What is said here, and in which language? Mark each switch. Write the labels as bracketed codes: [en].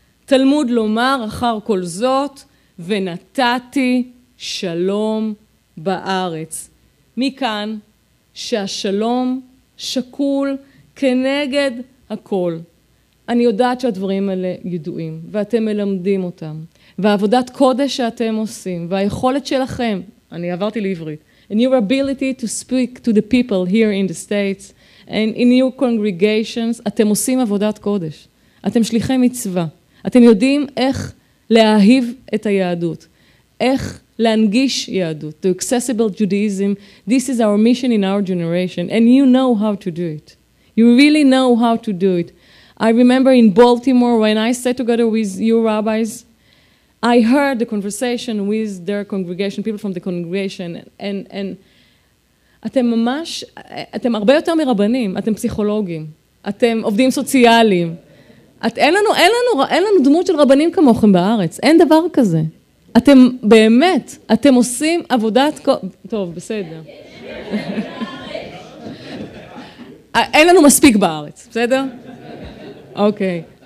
[he] תלמוד לומר אחר כל זאת, ונתתי שלום בארץ. מכאן שהשלום שקול כנגד הכל. אני יודעת שהדברים האלה ידועים, ואתם מלמדים אותם. והעבודת קודש שאתם עושים, והיכולת שלכם, אני עברתי לעברית, [en] and your ability to speak to the people here in the States, and in your congregations, [he] אתם עושים עבודת קודש. אתם שליחי מצווה. אתם יודעים איך להאהיב את היהדות, איך להנגיש יהדות, [en] to accessible Judaism. This is our mission in our generation, and you know how to do it. You really know how to do it. I remember in Baltimore, when I sat together with you rabbis, I heard the conversation with their congregation, people from the congregation, and [he] אתם ממש, אתם הרבה יותר מרבנים, אתם פסיכולוגים, אתם עובדים סוציאליים. אין לנו דמות של רבנים כמוכם בארץ, אין דבר כזה. אתם באמת, אתם עושים עבודת... טוב, בסדר. אין לנו מספיק בארץ, בסדר? אוקיי.